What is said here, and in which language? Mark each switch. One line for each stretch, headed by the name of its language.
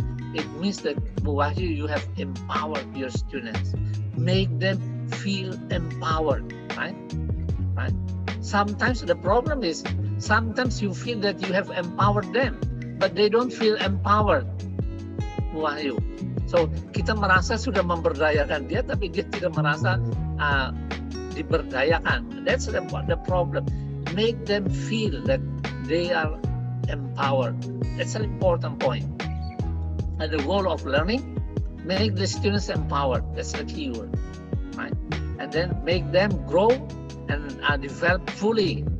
English: It means that Bu Wahyu, you have empowered your students. Make them feel empowered, right? Right? Sometimes the problem is, sometimes you feel that you have empowered them, but they don't feel empowered, Bu Wahyu.
Indonesian: So kita merasa sudah memberdayakan dia, tapi dia tidak merasa diberdayakan.
English: That's the problem. Make them feel that they are empowered. That's an important point. And the goal of learning, make the students empowered. That's the key word, right? And then make them grow and develop fully.